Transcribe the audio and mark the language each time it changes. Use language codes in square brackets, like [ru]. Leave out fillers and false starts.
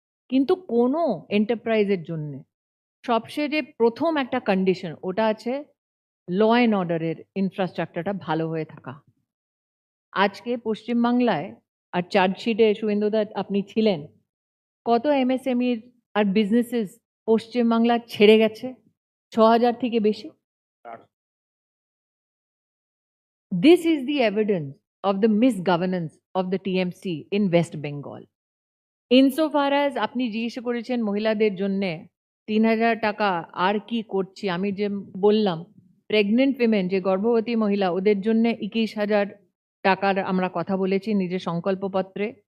[bn] কিন্তু কোনো এন্টারপ্রাইজের জন্য সবচেয়ে যে প্রথম একটা কন্ডিশন ওটা আছে ল অ্যান্ড অর্ডারের ইনফ্রাস্ট্রাকচারটা ভালো হয়ে থাকা। আজকে পশ্চিমবাংলায় আর চার্জশিটে শুভেন্দুদা আপনি ছিলেন, কত এমএসএমইর আর বিজনেসেস পশ্চিমবাংলা ছেড়ে গেছে? 6,000 থেকে বেশি। [en] This is the evidence of the misgovernance of the TMC in West Bengal. Insofar as [bn] আপনি জিজ্ঞেস করেছেন মহিলাদের জন্য 3,000 টাকা আর কি করছি, আমি যে বললাম [en] pregnant women, [bn] যে গর্ভবতী মহিলা, ওদের জন্য 21,000 টাকার আমরা কথা বলেছি নিজের সংকল্পপত্রে।